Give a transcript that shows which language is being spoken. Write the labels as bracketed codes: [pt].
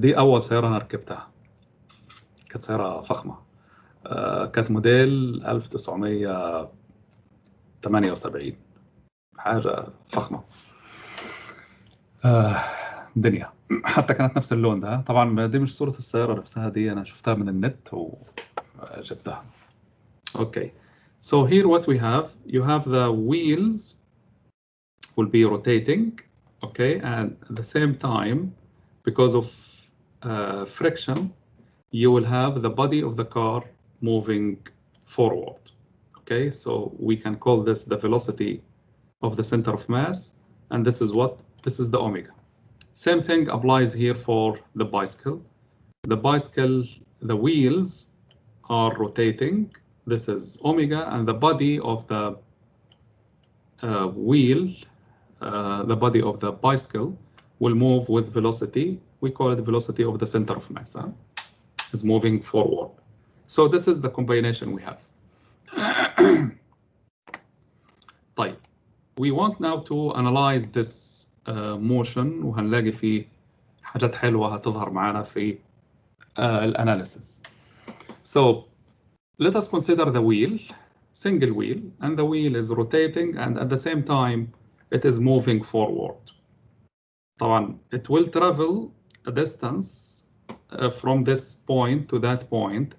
[ar] دي أول سيارة أنا ركبتها، كانت سيارة فخمة، كانت موديل 1978، حاجة فخمة. دنيا حتى كانت نفس اللون ده. طبعا دي مش صورة السيارة نفسها، دي أنا شفتها من النت وجبتها. [en] Okay, so here what we have, you have the wheels will be rotating, okay, and at the same time because of friction you will have the body of the car moving forward. Okay, so we can call this the velocity of the center of mass, and this is the omega. Same thing applies here for the bicycle. The bicycle, the wheels are rotating. This is omega, and the body of the wheel, the body of the bicycle will move with velocity. We call it the velocity of the center of mass. Is moving forward. So this is the combination we have. طيب, we want now to analyze this motion [ar] وهنلاقي فيه حاجات حلوة هتظهر معنا في [en] الanalysis. So let us consider the wheel, single wheel, and the wheel is rotating and at the same time it is moving forward. طبعا it will travel a distance from this point to that point.